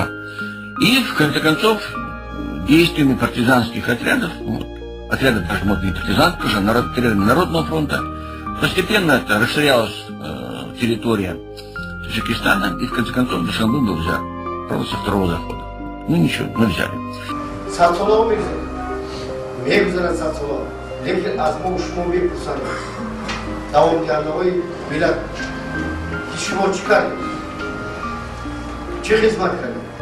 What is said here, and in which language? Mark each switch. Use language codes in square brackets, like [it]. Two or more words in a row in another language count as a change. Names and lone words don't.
[ru] И, в конце концов, действиями партизанских отрядов, вот, отрядов даже, может, не партизанских, уже Народного фронта, постепенно это расширялась территория Таджикистана, и, в конце концов, Душанбе был взят. Правда, со второго захода. Ну, ничего, мы взяли. [fa] لیکن از ما و شما میپرسند دوامگرده های ملت که شما چی کردید؟ چه خدمت کردید؟